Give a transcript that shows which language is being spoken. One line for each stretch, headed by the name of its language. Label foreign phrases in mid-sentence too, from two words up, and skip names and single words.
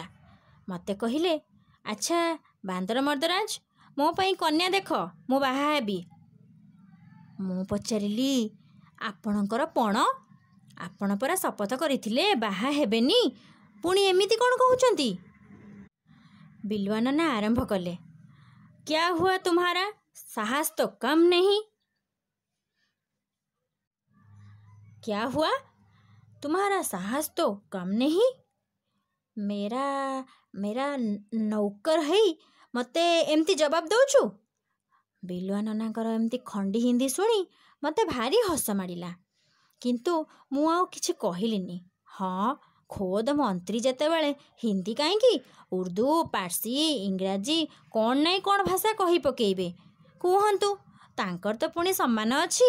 Odia: ମୋତେ କହିଲେ, ଆଚ୍ଛା ବାନ୍ଦର ମର୍ଦ୍ଦରାଜ, ମୋ ପାଇଁ କନ୍ୟା ଦେଖ, ମୁଁ ବାହା ହେବି। ମୁଁ ପଚାରିଲି, ଆପଣଙ୍କର ପଣ? ଆପଣ ପରା ଶପଥ କରିଥିଲେ ବାହା ହେବେନି, ପୁଣି ଏମିତି କ'ଣ କହୁଛନ୍ତି? ବିଲୁଆ ନନା ଆରମ୍ଭ କଲେ,
Hindi: क्या हुआ तुम्हारा, साहस त कम नहीं। क्या हुआ तुम्हारा साहस तो कम नहीं। मेरा नौकर
Odia: ହେଇ ମୋତେ ଏମିତି ଜବାବ ଦେଉଛୁ? ବିଲୁଆ ନନାଙ୍କର ଏମିତି ଖଣ୍ଡି ହିନ୍ଦୀ ଶୁଣି ମୋତେ ଭାରି ହସ ମାଡ଼ିଲା। କିନ୍ତୁ ମୁଁ ଆଉ କିଛି କହିଲିନି। ହଁ, ଖୋଦ୍ ମନ୍ତ୍ରୀ ଯେତେବେଳେ ହିନ୍ଦୀ କାହିଁକି, ଉର୍ଦ୍ଦୁ, ପାର୍ସି, ଇଂରାଜୀ କ'ଣ ନାଇଁ କ'ଣ ଭାଷା କହି ପକେଇବେ, କୁହନ୍ତୁ, ତାଙ୍କର ତ ପୁଣି ସମ୍ମାନ ଅଛି।